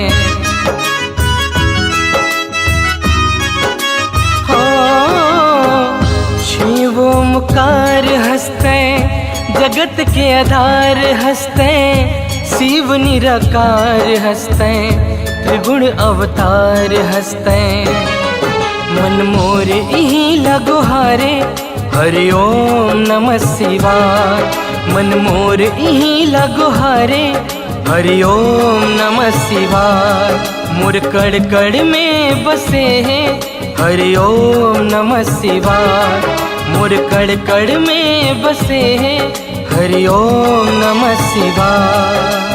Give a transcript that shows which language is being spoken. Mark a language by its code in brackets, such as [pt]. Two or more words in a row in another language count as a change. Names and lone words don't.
[hne] शिव ओमकार हंसते जगत के आधार हंसते, शिव निराकार हंसते त्रिगुण अवतार हंसते। मन मोर इही लगो हारे [sa] हरि ओम नमः शिवाय। [hne] मन मोर इही लगो हारे [sa] हरि ओम नमः शिवाय। [hne] मोर कड़ कड़ में बसे हैं [sa] हरि ओम नमः शिवाय। [hne] मोर कड़ कड़ में बसे हैं [sa] हरि ओम नमः शिवाय।